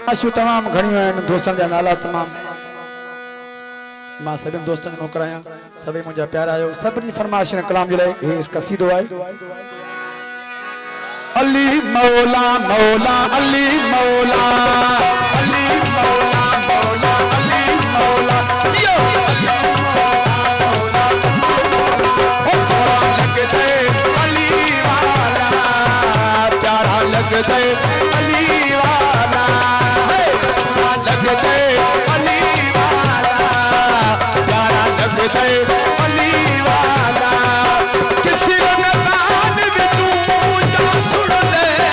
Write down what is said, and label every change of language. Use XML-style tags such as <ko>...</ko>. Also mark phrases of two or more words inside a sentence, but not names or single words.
<sd>आशू तमाम घणियों आहिनि दोस्तनि जा नाला तमाम मां सभिनि दोस्तनि खे मोकिलियां सभई मुंहिंजा प्यारा आहियो सभिनी फरमाइश कलाम जे लाइ हे कसीदो आहे</sd> <pa>علی مولا مولا علی مولا علی مولا مولا علی مولا جیو او سونا لگدے علی والا پیارا لگدے علی والا سونا لگدے علی والا پیارا لگدے علی والا کسی ندان بچو جا سن لے</pa>